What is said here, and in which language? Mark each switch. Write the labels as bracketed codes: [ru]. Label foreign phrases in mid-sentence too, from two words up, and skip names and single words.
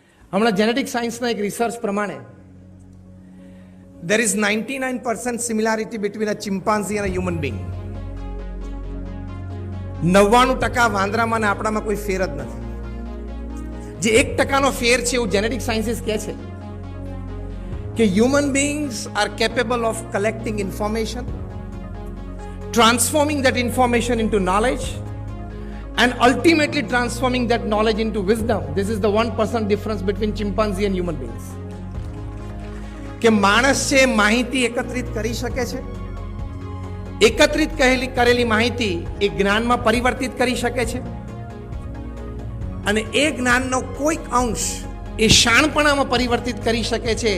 [gu] હમણાં [en] genetic science [gu] એક રિસર્ચ પ્રમાણે [en] there is 99% similarity between a chimpanzee and a human being. [gu] 99% વાંદરામાં ને આપણામાં કોઈ ફેર જ નથી. જે 1% ફેર છે એવું [en] genetic sciences [gu] કહે છે કે [en] human beings are capable of collecting information, transforming that information into knowledge, and ultimately transforming that knowledge into wisdom. This is the 1% difference between chimpanzee and human beings. [gu] કે માણસ છે માહિતી એકત્રિત કરી શકે છે, એકત્રિત કરેલી માહિતી એ જ્ઞાનમાં પરિવર્તિત કરી શકે છે, અને એ જ્ઞાનનો કોઈક અંશ એ શાણપણામાં પરિવર્તિત કરી શકે છે.